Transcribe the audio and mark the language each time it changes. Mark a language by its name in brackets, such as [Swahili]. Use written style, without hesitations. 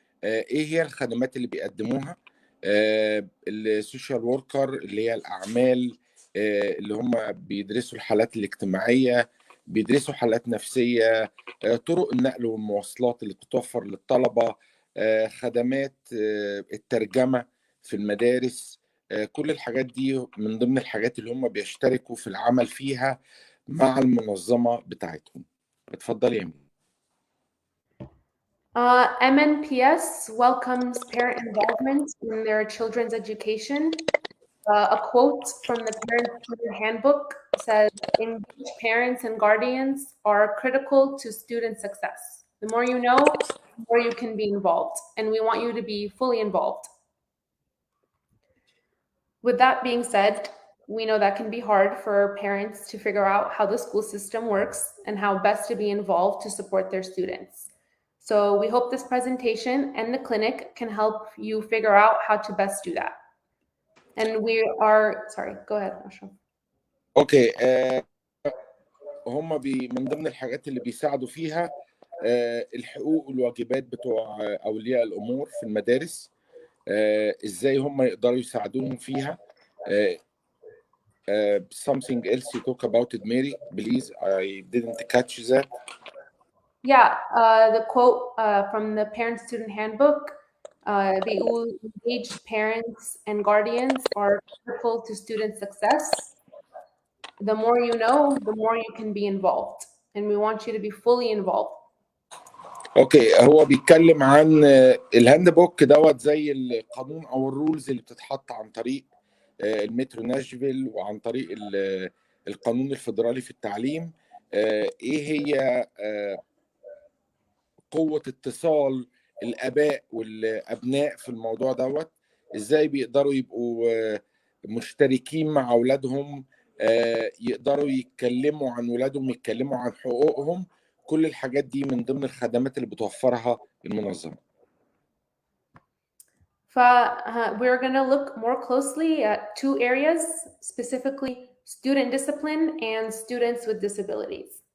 [Arabic] ايه هي الخدمات اللي بيقدموها؟ السوشيال وركر اللي هي الأعمال اللي هم بيدرسوا الحالات الاجتماعية، بيدرسوا حالات نفسية، طرق النقل والمواصلات اللي بتتوفر للطلبة، خدمات الترجمة في المدارس. كل الحاجات دي من ضمن الحاجات اللي هم بيشتركوا في العمل فيها مع المنظمة بتاعتهم. اتفضلي يا أمين. [English] MNPS welcomes parent involvement in their children's education. A quote from the Parent-Student Handbook says, "Engaged parents and guardians are critical to student success. The more you know, the more you can be involved, and we want you to be fully involved." With that being said, we know that can be hard for parents to figure out how the school system works and how best to be involved to support their students. So we hope this presentation and the clinic can help you figure out how to best do that. And we are, sorry, go ahead, Ashraf. [Arabic] اوكي هم من ضمن الحاجات اللي بيساعدوا فيها الحقوق والواجبات بتوع اولياء الامور في المدارس، ازاي هم يقدروا يساعدوهم فيها. [English] Something else you talk about it, Mary, please. I didn't catch that. Yeah, the quote from the Parent-Student Handbook, بيقول engaged parents and guardians are critical to student success. The more you know, the more you can be involved, and we want you to be fully involved. [Arabic] اوكي، هو بيتكلم عن الهاند بوك دوت زي القانون او الرولز اللي بتتحط عن طريق المترو ناشفيل وعن طريق القانون الفيدرالي في التعليم. ايه هي قوة اتصال الاباء والابناء في الموضوع دوت، ازاي بيقدروا يبقوا مشتركين مع اولادهم، يقدروا يتكلموا عن اولادهم، يتكلموا عن حقوقهم. كل الحاجات دي من ضمن الخدمات اللي بتوفرها المنظمة. [English] We're going to look more closely at two areas, specifically student discipline and students with disabilities.